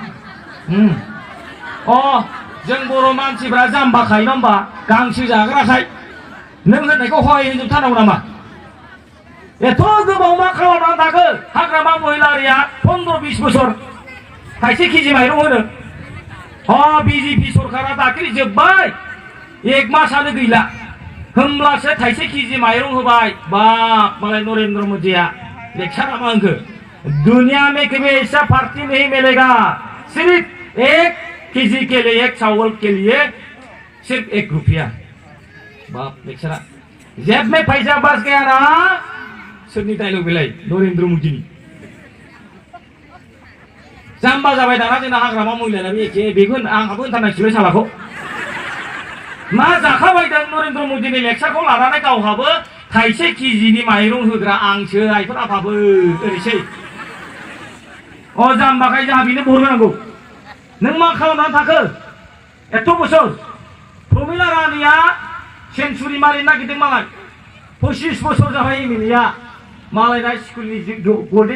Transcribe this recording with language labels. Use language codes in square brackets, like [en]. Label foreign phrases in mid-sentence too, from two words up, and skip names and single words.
[brx] जों बर' मानसिफ्रा जाम्बाखाय नङा होमबा गांसो जाग्राखाय नों होननायखौ हय होनजोबथारनांगौ नामा एथ' गोबाव मा खालामनानै थाखो हाग्रामा महिलारिया 15-20 बोसोर थाइसे केजि माइरं होनो बिजेपि सरकारा दाख्लै जोब्बाय 1 मासानो गैला होमब्लासो थाइसे केजि माइरं होबाय बाप मालाय नरेंद्र मोदिया लेक्सारा मा होनखो [hi] दुनिया में कभी ऐसा पार्टी नहीं मिलेगा सिर्फ 1 केजी के लिए 1 चावल के लिए सिर्फ 1 रुपया [brx] बाप लेक्सारा [hi] जेब में पैसा बच गया [brx] ना सोरनि डायलग बेलाय नरेंद्र मोदिनि जाम्बा जाबाय दाना जोंना हाग्रामा महिलायाबो एखे बेखौ आंहाबो होनथारनांसिगोन सालाखौ मा जाखाबायदों नरेंद्र मोदिनि लेक्सारखौ लानानै गावहाबो थाइसे केजिनि माइरं होग्रा आंसो आइफोर आफाबो ओरैसै जाम्बाखाय जोंहा बेनो भट होनांगौ नों मा खालामनानै थाखो एथ' बोसोर प्रमिला रानिया सेन्चुरि मारिनो नागिरदों मालाय 25 बोसोर जाबाय एमएलएआ मालायना स्कुलनि गल्डेन